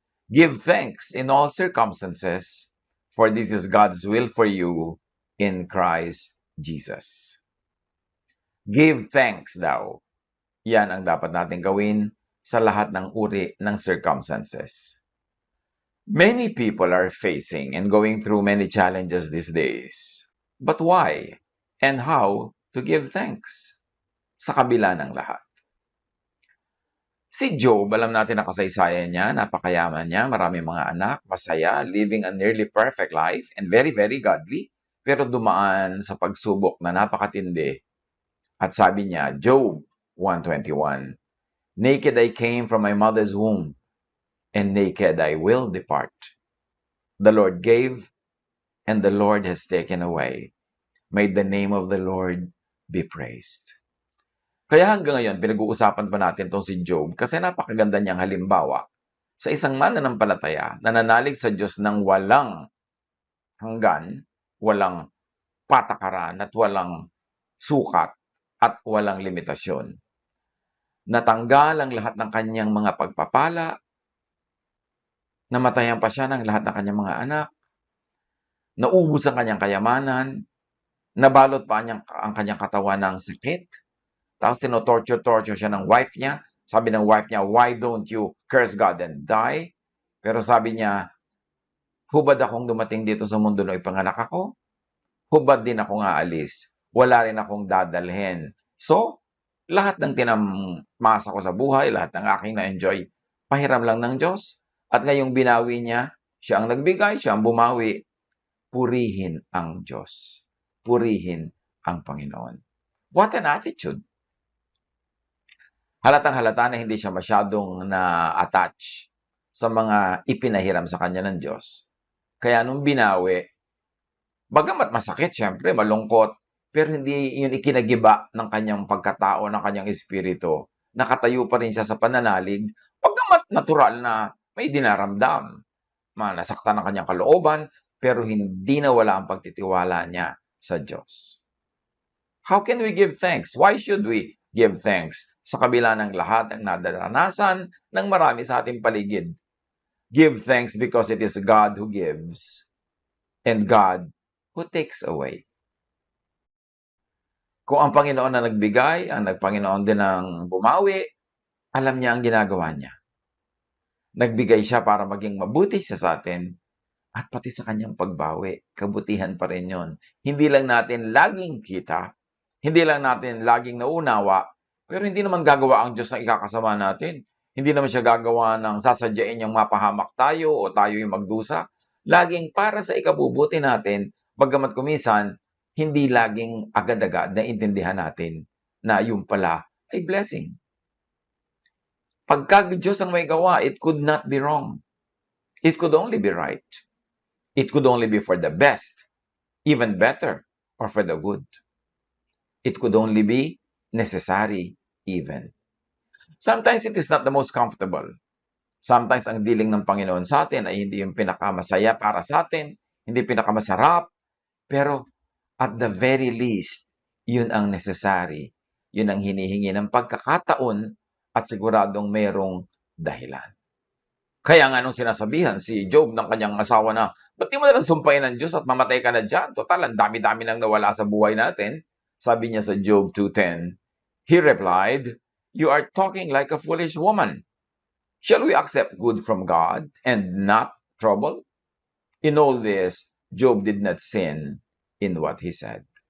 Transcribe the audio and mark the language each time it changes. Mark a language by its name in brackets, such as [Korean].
[English] Give thanks in all circumstances, for this is God's will for you in Christ Jesus. Give thanks [Filipino] daw. Yan ang dapat natin gawin sa lahat ng uri ng circumstances. [English] Many people are facing and going through many challenges these days. But why and how to give thanks [Filipino] sa kabila ng lahat? Si Job, alam natin na kasaysayan niya, napakayaman niya, maraming mga anak, masaya, [English] living a nearly perfect life, and very, very godly, [Filipino] pero dumaan sa pagsubok na napakatindi. At sabi niya, [English] Job 1:21, Naked I came from my mother's womb, and naked I will depart. The Lord gave, and the Lord has taken away. May the name of the Lord be praised. [Filipino] Kaya hanggang ngayon, pinag-uusapan pa natin itong si Job kasi napakaganda niyang halimbawa sa isang mananampalataya na nanalig sa Diyos ng walang hanggan, walang patakaran at walang sukat at walang limitasyon. Natanggal ang lahat ng kanyang mga pagpapala, namatayan pa siya ng lahat ng kanyang mga anak, naubos ang kanyang kayamanan, nabalot pa ang kanyang katawan ng sakit, tapos tinotorture siya ng wife niya. Sabi ng wife niya, [English] why don't you curse God and die? [Filipino] Pero sabi niya, hubad akong dumating dito sa mundo nung ipanganak ako? Hubad din akong aalis. Wala rin akong dadalhin. So, lahat ng tinamasa ko sa buhay, lahat ng aking na-enjoy, pahiram lang ng Diyos. At ngayong binawi niya, siya ang nagbigay, siya ang bumawi. Purihin ang Diyos. Purihin ang Panginoon. [English] What an attitude! [Filipino] Halatang-halata na hindi siya masyadong na-attach sa mga ipinahiram sa kanya ng Diyos. Kaya nung binawi, bagamat masakit, syempre, malungkot, pero hindi yun ikinagiba ng kanyang pagkatao, ng kanyang espiritu. Nakatayo pa rin siya sa pananalig, bagamat natural na may dinaramdam. Nasaktan ang kanyang kalooban, pero hindi nawala ang pagtitiwala niya sa Diyos. [English] How can we give thanks? Why should we give thanks [Filipino] sa kabila ng lahat ng nadaranasan ng marami sa ating paligid? [English] Give thanks because it is God who gives and God who takes away. [Filipino] Kung ang Panginoon na nagbigay, ang Panginoon din ang bumawi, alam niya ang ginagawa niya. Nagbigay siya para maging mabuti siya sa atin at pati sa kanyang pagbawi, kabutihan pa rin yun. Hindi lang natin laging kita, hindi lang natin laging naunawa, pero hindi naman gagawa ang Diyos ng ikakasama natin. Hindi naman siya gagawa ng sasadyain niyang mapahamak tayo o tayo yung magdusa. Laging para sa ikabubuti natin, bagamat kumisan, hindi laging agad-agad na intindihan natin na yung pala ay blessing. Pagka Diyos ang may gawa, [English] it could not be wrong. It could only be right. It could only be for the best, even better, or for the good. It could only be necessary even. Sometimes it is not the most comfortable. [Filipino] Sometimes ang dealing ng Panginoon sa atin ay hindi yung pinakamasaya para sa atin, hindi pinakamasarap, pero [English] at the very least, [Filipino] yun ang necessary. Yun ang hinihingi ng pagkakataon at siguradong mayroong dahilan. Kaya nga nung sinasabihan si Job ng kanyang asawa na, ba't di mo na lang sumpain ng Diyos at mamatay ka na dyan? Total, ang dami-dami nang nawala sa buhay natin. Sabi niya sa [English] Job 2:10, he replied, you are talking like a foolish woman. Shall we accept good from God and not trouble? In all this, Job did not sin in what he said.